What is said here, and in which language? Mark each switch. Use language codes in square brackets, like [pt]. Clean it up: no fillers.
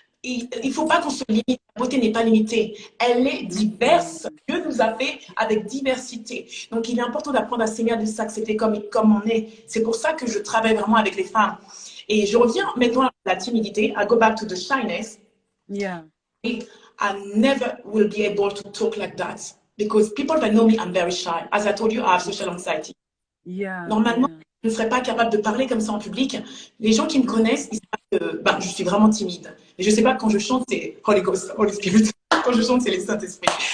[fr] Il ne faut pas qu'on se limite. La beauté n'est pas limitée. Elle est diverse. Dieu nous a fait avec diversité. Donc, il est important d'apprendre à s'aimer, de s'accepter comme on est. C'est pour ça que je travaille vraiment avec les femmes. Et je reviens maintenant à la timidité. [en] I go back to the shyness. I never will be able to talk like that. Because people that know me, I'm very shy. As I told you, I have social anxiety. [fr] Normalement, je ne serais pas capable de parler comme ça en public. Les gens qui me connaissent, ils savent que je suis vraiment timide. Mais je ne sais pas, quand je chante, c'est [en] Holy Ghost, Holy Spirit. [fr] Quand je chante, c'est les Saint-Esprit.